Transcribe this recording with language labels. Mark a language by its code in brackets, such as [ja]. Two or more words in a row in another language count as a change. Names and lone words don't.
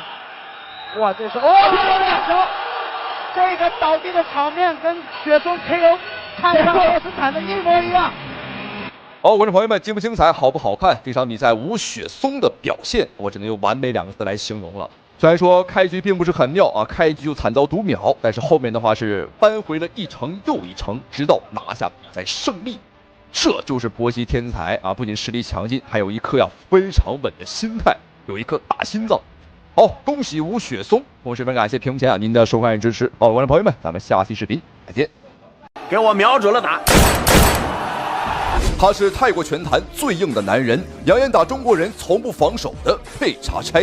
[zh] 哇，这是这个倒地的场面跟雪松 KO 泰山奥斯坦的一模一样。好，观众朋友们，精不精彩，好不好看？这场比赛吴雪松的表现，我只能用完美2个字来形容了。虽然说開局並不是很妙啊，開局就慘遭讀秒，但是後面的話是扳回了一城又一城，直到拿下比賽勝利。這就是搏擊天才啊！不僅實力強勁，還有一顆非常穩的心態，有一顆大心臟。好，恭喜吳雪松！同時非常感謝屏幕前您的收看與支持。好，觀眾朋友們，咱們下期視頻再見。給我瞄準了打。他是泰國拳壇最硬的男人，揚言打中國人從不防守的佩查差。